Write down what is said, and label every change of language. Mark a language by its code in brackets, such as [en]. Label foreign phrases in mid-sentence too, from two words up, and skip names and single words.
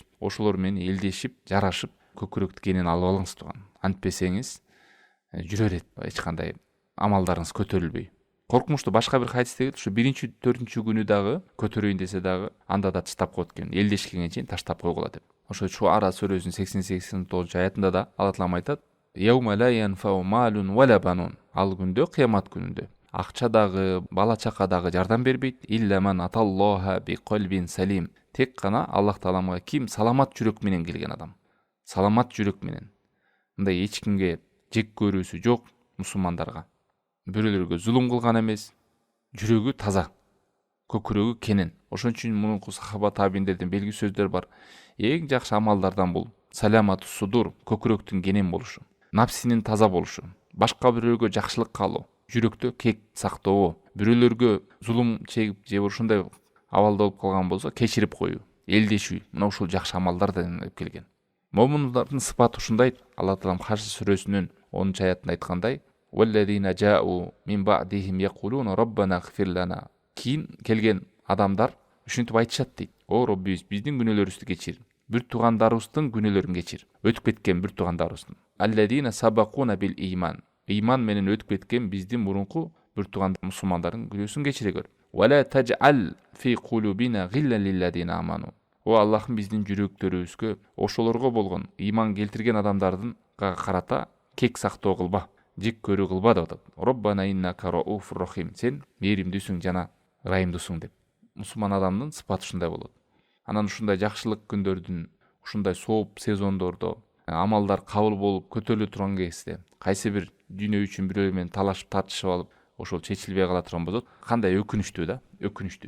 [ky] Ошолор менен элдешип, жарашып, көкүрөктү кенен алып алыңыз тууган. Антпесеңиз жүрө берет эч кандай амалдарыңыз көтөрүлбөй. Коркунучтуу башка бир хадисте келет, ушу 1-4 күнү дагы көтөрөйүн десе дагы анда да таштап коет экен, элдешкенге чейин таштап койгула деп. Ошо Шуара сүрөсүнүн 88-89 аятында да Алла таалам айтат: [ar] "يوم لا ينفع مال ولا بنون". [ky] Ал күндө, кыямат күнүндө акча дагы, бала чака дагы жардам бербейт. [ar] إلا من أتى الله بقلب سليم. [ky] Тек гана Аллах тааламга ким саламат жүрөк менен келген адам. Саламат жүрөк менен. Мындай эч кимге жек көрүүсү жок мусулмандарга. Бирөөлөргө зулум кылган эмес, жүрөгү таза, көкүрөгү кенен. Ошон үчүн мурунку сахаба табииндердин белги сөздөр бар. Эң жакшы амалдардан бул саламат судур, көкүрөктүн кенен болушу, напсинин таза болушу, башка бирөөгө жакшылык каалоо, жүрөктө кек сактоо, бирөөлөргө зулум чегип же ушундай абалда болуп калган болсо кечирип коюу, элдешүү. Мына ушул жакшы амалдардан деп келген. Момундардын сыпаты ушундай. Алла таалам Хаш сүрөсүнүн 10-аятында айткандай: [ar] "والذين جاءوا من بعدهم يقولون ربنا اغفر لنا". [ky] Кийин келген адамдар ушинтип айтышат дейт: "О Роббибиз, биздин күнөөлөрүбүздү кечир, бир туугандарыбыздын күнөөлөрүн кечир, өтүп кеткен бир туугандарыбыздын. [ar] الذين سبقونا بالإيمان". [ky] Иман менен өтүп кеткен биздин мурунку бир тууган мусулмандардын күнөөсүн кечире көр. [ar] "ولا تجعل في قلوبنا غلا للذين آمنوا". [ky] О Аллахым, биздин жүрөктөрүбүзгө ошолорго болгон иман келтирген адамдардын карата кек сактоо кылба, жек көрүү кылба деп атат. [ar] "ربنا إنك رؤوف رحيم". [ky] Сен мээримдүүсүң жана ырайымдуусуң деп. Мусулман адамдын сыпаты ушундай болот. Анан ушундай жакшылык күндөрдүн, ушундай сооп сезондордо амалдар кабыл болуп көтөрүлө турган кезде кайсы бир дүйнө үчүн бирөө менен талашып тартышып алып ошол чечилбей кала турган болсо кандай өкүнүчтүү да, өкүнүчтүү.